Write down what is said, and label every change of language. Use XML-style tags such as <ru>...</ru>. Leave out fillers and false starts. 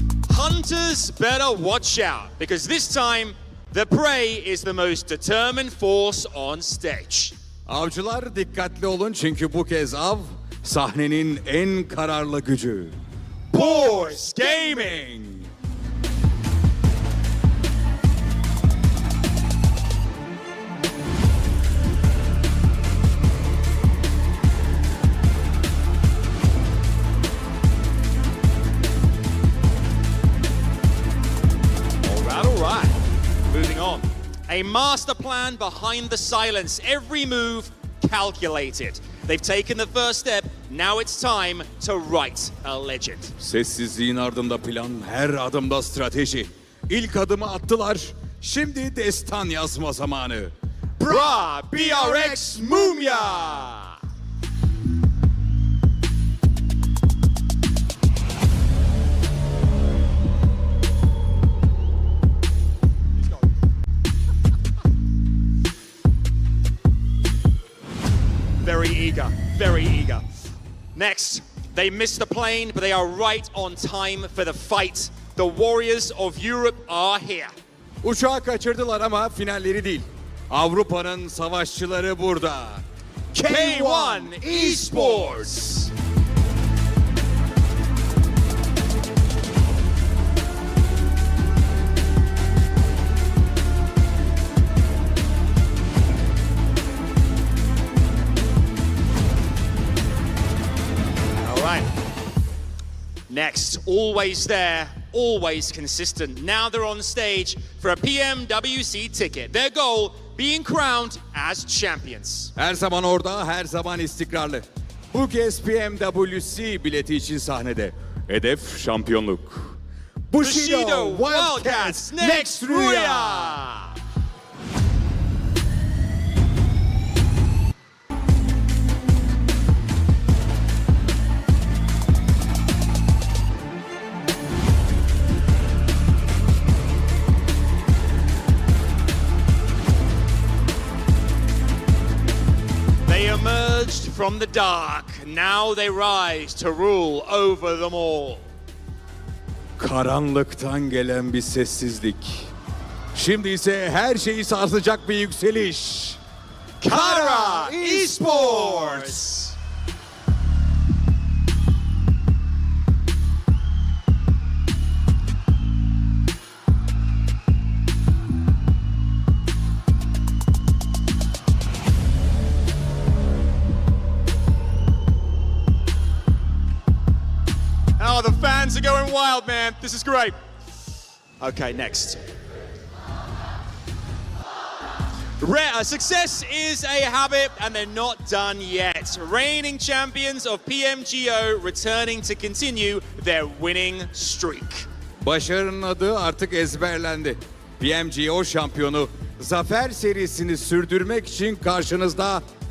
<en>Hunters better watch out, because this time, the prey is the most determined force on stage.</en> <tr>Avcılar dikkatli olun çünkü bu kez av sahnenin en kararlı gücü.</tr> <en>Boys Gaming! All right. Moving on. A master plan behind the silence. Every move calculated. They've taken the first step. Now it's time to write a legend.</en> <tr>Sessizliğin ardında plan, her adımda strateji. İlk adımı attılar. Şimdi destan yazma zamanı.</tr> <en>Bra BRX Mumya! Very eager, very eager. Next, they missed the plane, but they are right on time for the fight. The Warriors of Europe are here.</en> <tr>Uçağı kaçırdılar ama finalleri değil. Avrupa'nın savaşçıları burada.</tr> <en>K1 Esports. Next, always there, always consistent. Now they're on stage for a PMWC ticket. Their goal, being crowned as champions.</en> <tr>Her zaman orada, her zaman istikrarlı. Bu kez PMWC bileti için sahnede. Hedef şampiyonluk.</tr> <en>Bushido Wildcats next Rüya. Emerged from the dark, now they rise to rule over them all.</en> <tr>Karanlıktan gelen bir sessizlik. Şimdi ise her şeyi sarsacak bir yükseliş.</tr> <en>Kara Esports! Oh, the fans are going wild, man. This is great. Okay, next. Success is a habit, and they're not done yet. Reigning champions of PMGO returning to continue their winning streak.</en> <tr>Başarının adı artık ezberlendi. PMGO şampiyonu zafer serisini sürdürmek için karşınızda</tr>